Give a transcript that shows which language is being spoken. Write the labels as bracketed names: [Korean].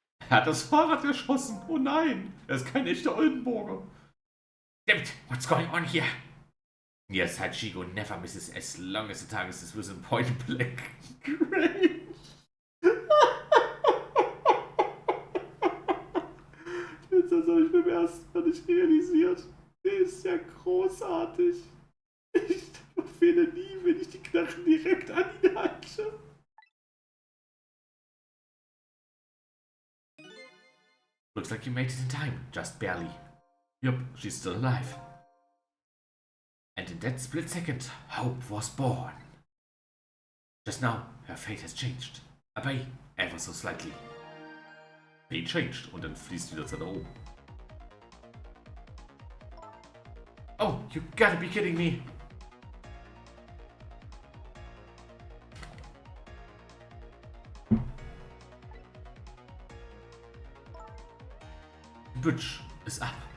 [German] Er hat das Fahrrad geschossen. Oh nein, er ist kein echter Oldenburger. [English] Damn it, what's going on here? Yes, Hachiko never misses as long as the target is within point blank range. [German] Das habe ich beim ersten Mal nicht realisiert. Der ist ja großartig. Ich fehle nie, wenn ich die Knarren direkt an ihn halte. [English] Looks like you made it in time, just barely. Yup, she's still alive. And in that split second, hope was born. Just now, her fate has changed. Aber ever so slightly. Fate changed [German] und dann fließt wieder zu da oben. [English] Oh, you gotta be kidding me. Bridge is up.